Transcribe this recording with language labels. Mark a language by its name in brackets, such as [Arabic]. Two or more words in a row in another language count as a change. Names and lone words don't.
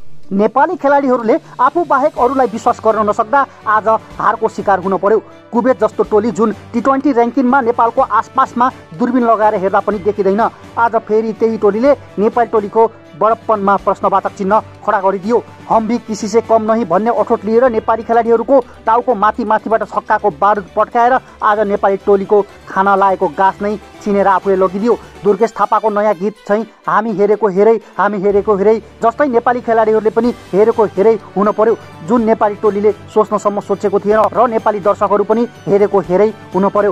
[Nepali] नेपाली खेलाडीहरूले आफू बाहेक अरूलाई विश्वास गर्न नसक्दा आज हारको शिकार हुन पर्यो। कुवेत जस्तो टोली जुन टी20 र्याङ्किङमा नेपालको आसपासमा दूरबीन लगाएर हेर्दा पनि देखिँदैन, आज फेरि त्यही टोलीले नेपाली टोलीको बडप्पनमा प्रश्नवाचक चिन्ह खडा गरिदियो। [Hindi] हम भी किसी से कम नहीं [Nepali] भन्ने अठोट लिएर नेपाली खेलाडीहरूको टाउको माथिबाट छक्काको बारुद पड्काएर आज नेपाली टोलीको खाना लागेको गाँस नै छिनेर आफूले लगिदियो। दुर्गेश थापाको नयाँ गीत चाहिँ हामी हेरेको हेरै जस्तै नेपाली खेलाडीहरूले पनि हेरेको हेरै हुन पर्यो। जुन नेपाली टोलीले सोच्नसम्म सोचेको थिएन र नेपाली दर्शकहरू पनि हेरेको हेरै हुन पर्यो।